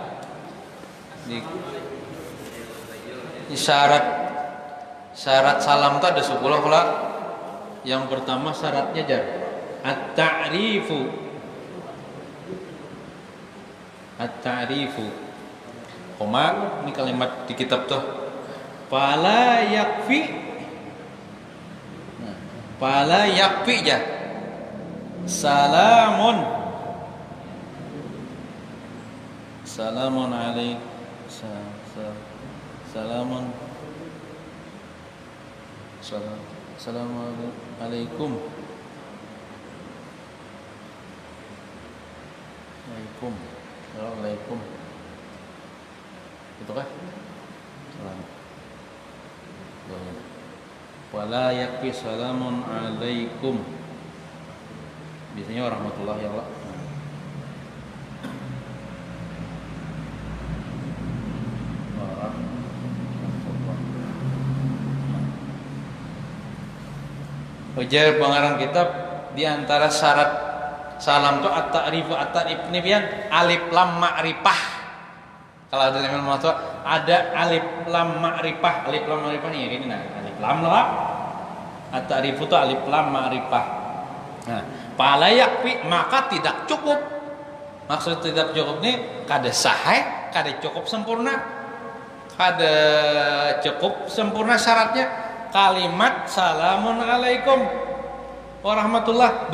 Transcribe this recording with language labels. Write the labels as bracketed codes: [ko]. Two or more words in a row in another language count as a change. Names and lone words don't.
[bjn] Di syarat salam tuh ada 10 pula. Yang pertama syaratnya jar at-ta'rifu. Koma ini kalimat di kitab tuh. [ar] فلا يكفي ya. سلام عليكم. [bjn] Assalamualaikum. Waalaikum. Itu kah? Salam. [ar] ولا يكفي سلام عليكم. [bjn] Biasanya [ar] ورحمة الله وبركاته. [bjn] Ujar pengarang kitab di antara syarat salam itu at-ta'rifu ini pian alif lam ma'rifah. Kalau ada ilmu maksud ada alif lam ma'rifah. Alif lam ma'rifah ya gini nah. Alif lam lah. At-ta'rifu itu alif lam ma'rifah. Nah, [ar] فلا يكفي, [bjn] maka tidak cukup. Maksud tidak cukup nih kada sahih, kada cukup sempurna. Kada cukup sempurna syaratnya kalimat [ar] سلام عليكم ورحمة الله.